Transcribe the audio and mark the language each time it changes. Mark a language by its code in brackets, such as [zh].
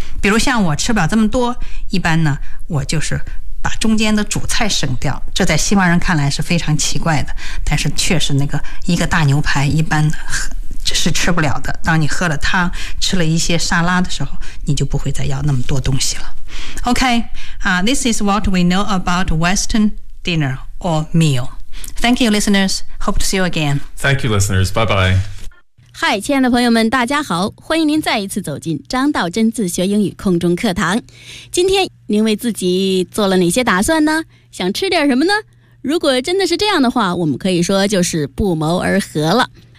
[zh] 比如像我吃不了这么多，一般呢我就是把中间的主菜省掉，这在西方人看来是非常奇怪的，但是确实那个一个大牛排一般是吃不了的，当你喝了汤吃了一些沙拉的时候，你就不会再要那么多东西了。 [en] OK、This is what we know about Western dinner or meal. Thank you listeners, hope to see you again. Thank you listeners, bye bye. [zh] Hi, 亲爱的朋友们大家好，欢迎您再一次走进张道真自学英语空中课堂。今天您为自己做了哪些打算呢？想吃点什么呢？如果真的是这样的话，我们可以说就是不谋而合了。